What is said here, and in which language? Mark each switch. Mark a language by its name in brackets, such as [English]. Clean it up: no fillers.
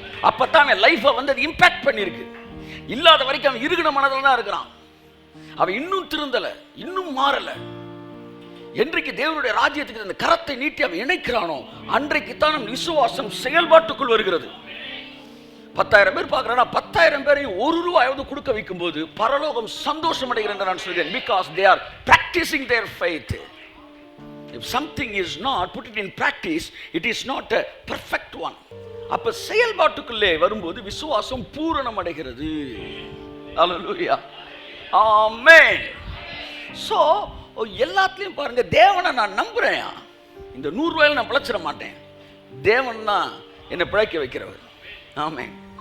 [Tamil] அப்பத்தான் லைஃபை அது இம்பாக்ட் பண்ணியிருக்கு. இல்லாத வரைக்கும் அவன் இருக்கிற மனதில் தான் இருக்கிறான். அவன் இன்னும் திருந்தலை, இன்னும் மாறலை. என்றைக்கு தேவனுடைய ராஜ்யத்துக்கு அந்த கரத்தை நீட்டி அவன் இணைக்கிறானோ அன்றைக்கு தான் நம் விசுவாசம் செயல்பாட்டுக்குள் வருகிறது. 10,000 பேர் பார்க்குறானா 10,000 பேரையும் ₹1 கொடுக்க வைக்கும் போது பரலோகம் சந்தோஷம் அடைகிறது நான் சொல்கிறேன். [English] Because they are practicing their faith. If something is not put it in practice, it is not a perfect one. [Tamil] அப்ப செயல்பாட்டுக்குள்ளே வரும்போது விசுவாசம் பூரணம் அடைகிறது. ஹல்லேலூயா, ஆமென். சோ எல்லாத்துலயும் பாருங்க, தேவனை நான் நம்புறேன். இந்த ₹100 நான் பிழைச்சிட மாட்டேன். தேவன் தான் என்னை பிழைக்க வைக்கிறவர். ஆமென்.